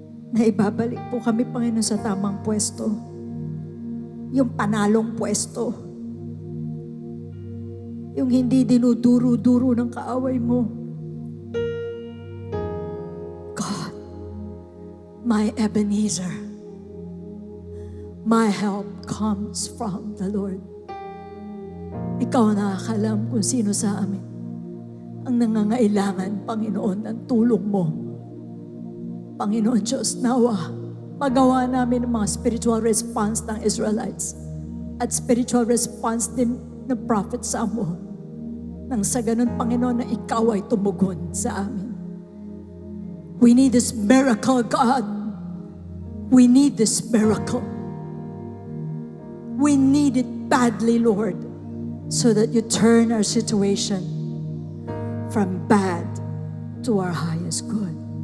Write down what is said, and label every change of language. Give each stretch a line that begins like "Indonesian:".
Filipino: na ibabalik po kami, Panginoon, sa tamang pwesto, yung panalong pwesto, yung hindi dinuduro-duro ng kaaway mo.
English: God, my Ebenezer, my help comes from the Lord.
Filipino: Ikaw ang nakakalam kung sino sa amin ang nangangailangan, Panginoon, ng tulong mo. Panginoon Diyos, nawa, magawa namin ang mga spiritual response ng Israelites at spiritual response din ng Prophet Samuel. Nang sa ganun, Panginoon, na ikaw ay tumugon sa amin.
English: We need this miracle, God. We need this miracle. We need it badly, Lord, so that you turn our situation from bad to our highest good.